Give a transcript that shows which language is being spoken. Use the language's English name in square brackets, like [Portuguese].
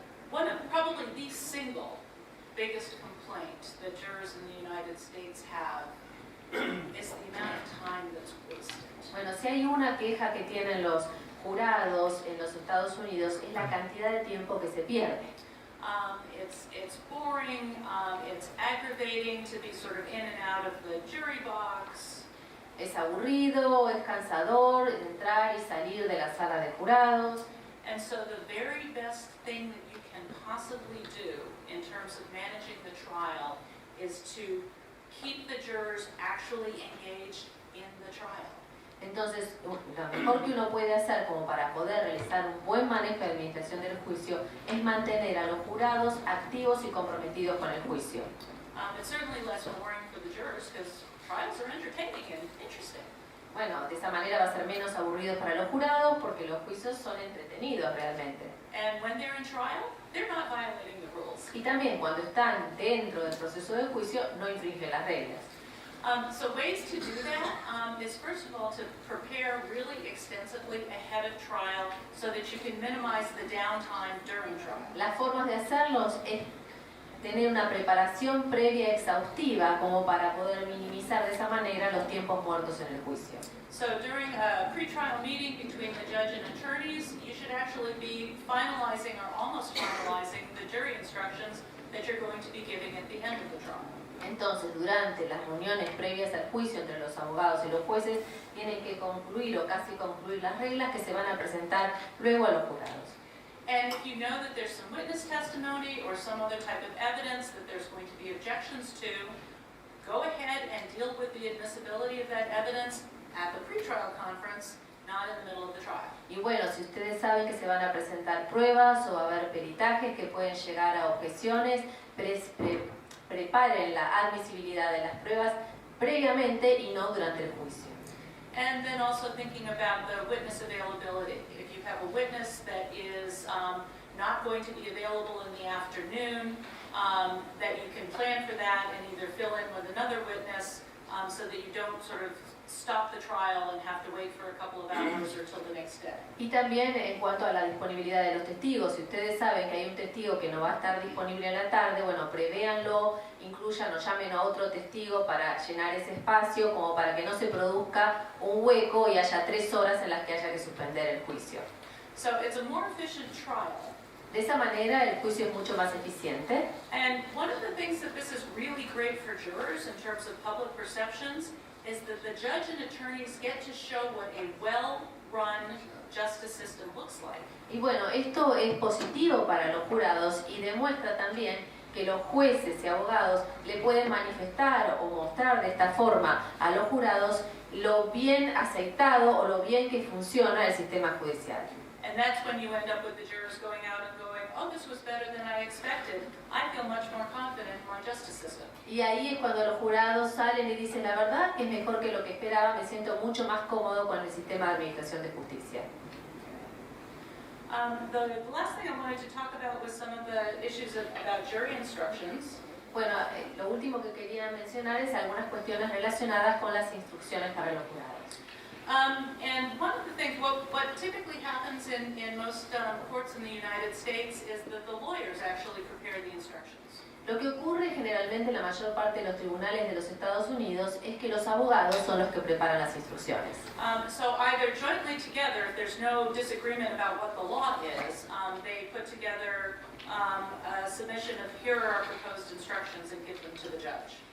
[English] One of probably the single biggest complaint that jurors in the United States have is the amount of time that's wasted. [Spanish] Bueno, si hay una queja que tienen los jurados en los Estados Unidos es la cantidad de tiempo que se pierde. [English] It's boring, it's aggravating to be sort of in and out of the jury box. [Spanish] Es aburrido, es cansador entrar y salir de la sala de jurados. [English] And so the very best thing that you can possibly do in terms of managing the trial is to keep the jurors actually engaged in the trial. [Spanish] Entonces, lo mejor que uno puede hacer como para poder realizar un buen manejo de administración del juicio es mantener a los jurados activos y comprometidos con el juicio. [English] It's certainly less boring for the jurors because trials are entertaining and interesting. [Spanish] Bueno, de esa manera va a ser menos aburrido para los jurados porque los juicios son entretenidos realmente. [English] And when they're in trial, they're not violating the rules. [Spanish] Y también cuando están dentro del proceso de juicio no infringen las reglas. [English] So ways to do that is first of all to prepare really extensively ahead of trial so that you can minimize the downtime during trial. [Spanish] Las formas de hacerlos es tener una preparación previa exhaustiva como para poder minimizar de esa manera los tiempos muertos en el juicio. [English] So during a pre-trial meeting between the judge and attorneys, you should actually be finalizing or almost finalizing the jury instructions that you're going to be giving at the end of the trial. [Spanish] Entonces, durante las reuniones previas al juicio entre los abogados y los jueces, tienen que concluir o casi concluir las reglas que se van a presentar luego a los jurados. [English] And if you know that there's some witness testimony or some other type of evidence that there's going to be objections to, go ahead and deal with the admissibility of that evidence at the pretrial conference, not in the middle of the trial. [Spanish] Y bueno, si ustedes saben que se van a presentar pruebas o va a haber peritajes que pueden llegar a objeciones, preparen la admisibilidad de las pruebas previamente y no durante el juicio. [English] And then also thinking about the witness availability. If you have a witness that is not going to be available in the afternoon, that you can plan for that and either fill in with another witness so that you don't sort of stop the trial and have to wait for a couple of hours or till the next day. [Spanish] Y también en cuanto a la disponibilidad de los testigos, si ustedes saben que hay un testigo que no va a estar disponible en la tarde, bueno, prevéanlo, incluyan o llamen a otro testigo para llenar ese espacio, como para que no se produzca un hueco y haya 3 horas en las que haya que suspender el juicio. [English] So it's a more efficient trial. [Spanish] De esa manera el juicio es mucho más eficiente. [English] And one of the things that this is really great for jurors in terms of public perceptions is that the judge and attorneys get to show what a well-run justice system looks like. [Spanish] Y bueno, esto es positivo para los jurados y demuestra también que los jueces y abogados le pueden manifestar o mostrar de esta forma a los jurados lo bien aceitado o lo bien que funciona el sistema judicial. [English] And that's when you end up with the jurors going out and going, oh, this was better than I expected. I feel much more confident in my justice system. [Spanish] Y ahí es cuando los jurados salen y dicen, la verdad es mejor que lo que esperaba, me siento mucho más cómodo con el sistema de administración de justicia. [English] The last thing I wanted to talk about was some of the issues about jury instructions. [Spanish] Bueno, lo último que quería mencionar es algunas cuestiones relacionadas con las instrucciones para los jurados. [English] And one of the things, what typically happens in most courts in the United States is that the lawyers actually prepare the instructions. [Spanish] Lo que ocurre generalmente en la mayor parte de los tribunales de los Estados Unidos es que los abogados son los que preparan las instrucciones. [English] So either jointly together, if there's no disagreement about what the law is, they put together a submission of here are our proposed instructions and give them to the judge.